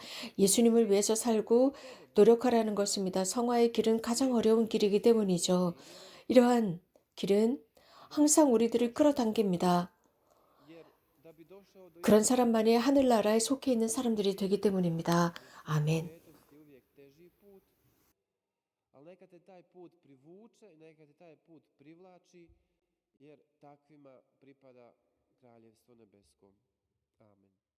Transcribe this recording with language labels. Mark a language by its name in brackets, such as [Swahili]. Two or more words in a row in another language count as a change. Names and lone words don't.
[Korean] 예수님을 위해서 살고 노력하라는 것입니다. 성화의 길은 가장 어려운 길이기 때문이죠. 이러한 길은 항상 우리들을 끌어당깁니다. 그런 사람만이 하늘나라에 속해 있는 사람들이 되기 때문입니다. 아멘. [Croatian] Ali neka te taj put privuče, neka te taj put privlači jer takvima pripada Kraljevstvo nebesko. Amen.